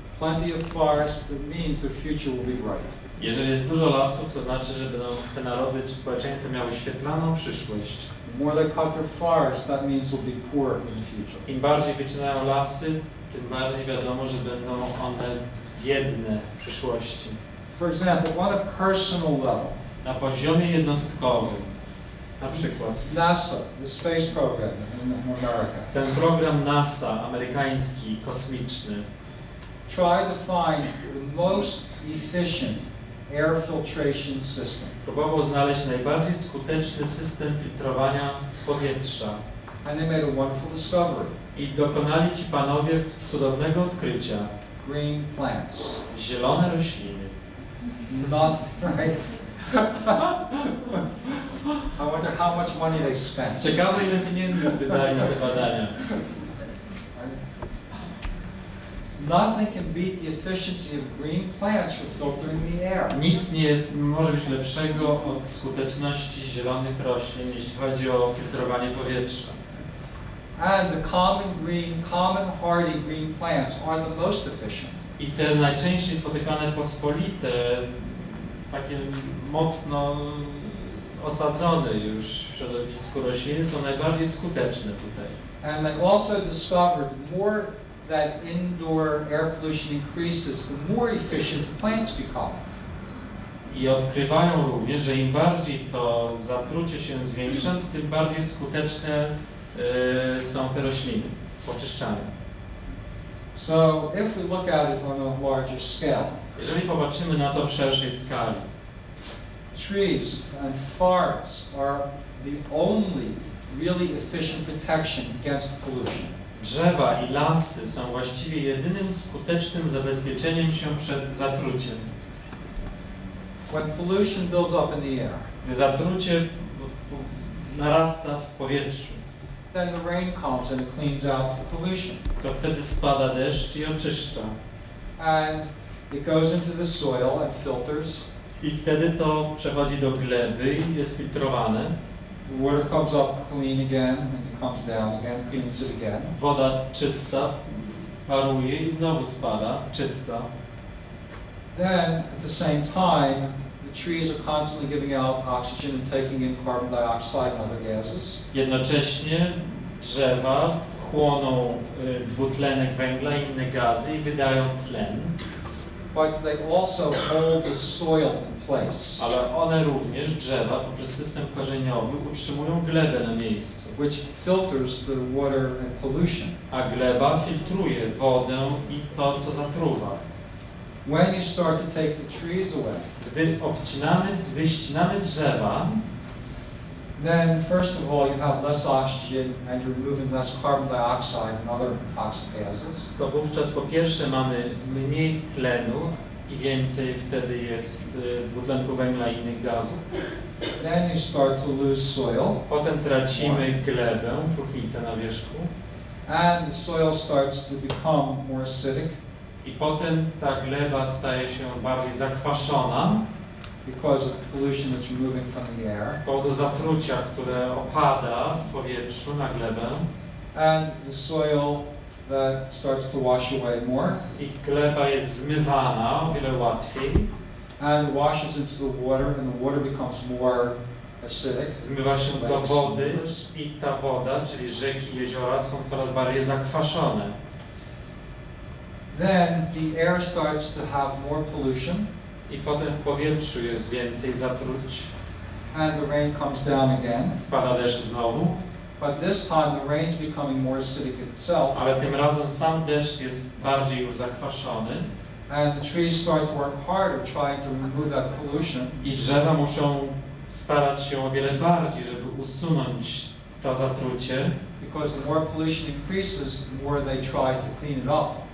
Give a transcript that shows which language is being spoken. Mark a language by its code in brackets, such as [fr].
[en] plenty of forest, it means their future will be bright. [pl] Jeżeli jest dużo lasów, to znaczy, że będą te narody czy społeczeństwa miały świetlaną przyszłość. [en] The more they cut their forest, that means they'll be poor in the future. [pl] Im bardziej wycinają lasy, tym bardziej wiadomo, że będą one biedne w przyszłości. [en] For example, on a personal level, [pl] Na poziomie jednostkowym, na przykład [en] NASA, the space program in America, [pl] ten program NASA, amerykański, kosmiczny, [en] tried to find the most efficient air filtration system. [pl] próbował znaleźć najbardziej skuteczny system filtrowania powietrza. [en] And they made a wonderful discovery. [pl] I dokonali ci panowie cudownego odkrycia. [en] Green plants. [pl] Zielone rośliny. [en] Nothing, right? I wonder how much money they spent. [pl] Ciekawe, ile pieniędzy wydali na te badania. [en] Nothing can beat the efficiency of green plants for filtering the air. [pl] Nic nie może być lepszego od skuteczności zielonych roślin, jeśli chodzi o filtrowanie powietrza. [en] And the common hardy green plants are the most efficient. [pl] I te najczęściej spotykane pospolite, takie mocno osadzone już w środowisku rośliny są najbardziej skuteczne tutaj. [en] And they also discovered more that indoor air pollution increases, the more efficient the plants become. [pl] I odkrywają również, że im bardziej to zatrucie się zwiększa, tym bardziej skuteczne są te rośliny w oczyszczaniu. [en] So if we look at it on a larger scale, [pl] jeżeli popatrzymy na to w szerszej skali, [en] trees and forests are the only really efficient protection against pollution. [pl] drzewa i lasy są właściwie jedynym skutecznym zabezpieczeniem się przed zatruciem. [en] When pollution builds up in the air, [pl] Gdy zatrucie narasta w powietrzu, [en] then the rain comes and it cleans out the pollution. [pl] to wtedy spada deszcz i oczyszcza. [en] And it goes into the soil and filters. [pl] I wtedy to przechodzi do gleby i jest filtrowane. [en] The water comes up clean again and it comes down again, cleans it again. [pl] Woda czysta paruje i znowu spada, czysta. [en] Then at the same time, the trees are constantly giving out oxygen and taking in carbon dioxide and other gases. [pl] Jednocześnie drzewa chłoną dwutlenek węgla i inne gazy i wydają tlen. [en] But they also hold the soil in place, [pl] Ale one również, drzewa, poprzez system korzeniowy utrzymują glebę na miejscu. [en] which filters the water and pollution. [pl] A gleba filtruje wodę i to, co zatruwa. [en] When you start to take the trees away, [pl] Gdy wyścinamy drzewa, [en] then first of all you have less oxygen and you're removing less carbon dioxide and other toxic gases. [pl] to wówczas po pierwsze mamy mniej tlenu i więcej wtedy jest dwutlenku węgla i innych gazów. [en] Then you start to lose soil, [pl] Potem tracimy glebę, próchnicę na wierzchu. [en] and the soil starts to become more acidic [pl] I potem ta gleba staje się bardziej zakwaszona [en] because of the pollution that's removing from the air. [pl] z powodu zatrucia, które opada w powietrzu na glebę. [en] And the soil that starts to wash away more, [pl] I gleba jest zmywana o wiele łatwiej. [en] and it washes into the water, and the water becomes more acidic. [pl] Zmywa się do wody i ta woda, czyli rzeki i jeziora, są coraz bardziej zakwaszone. [en] Then the air starts to have more pollution, [pl] I potem w powietrzu jest więcej zatruć. [en] and the rain comes down again. [pl] Spada deszcz znowu, [en] But this time the rain's becoming more acidic itself, [pl] ale tym razem sam deszcz jest bardziej już zakwaszony. [en] and the trees start to work harder trying to remove that pollution. [pl] I drzewa muszą starać się o wiele bardziej, żeby usunąć to zatrucie. [en] Because the more pollution increases, the more they try to clean it up.